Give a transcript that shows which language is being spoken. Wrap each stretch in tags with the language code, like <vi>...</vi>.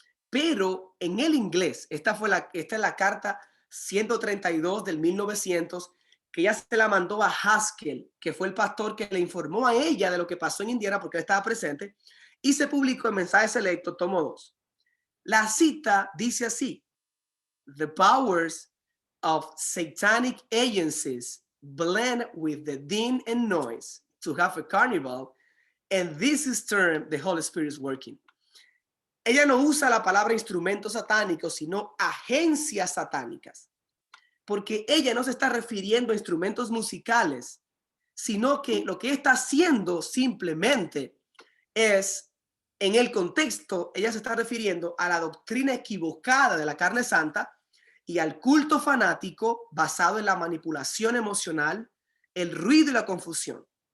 <es>Pero en el inglés, esta es la carta 132 del 1900, que ella se la mandó a Haskell, que fue el pastor que le informó a ella de lo que pasó en Indiana porque él estaba presente, y se publicó en Mensajes Selectos, tomo 2. La cita dice así:</es> <en>the powers of satanic agencies blend with the din and noise to have a carnival, and this is termed the Holy Spirit is working.</en> <es>Ella no usa la palabra instrumentos satánicos, sino agencias satánicas, porque ella no se está refiriendo a instrumentos musicales, sino que lo que está haciendo simplemente es, en el contexto, ella se está refiriendo a la doctrina equivocada de la carne santa y al culto fanático basado en la manipulación emocional, el ruido y la confusión.</es>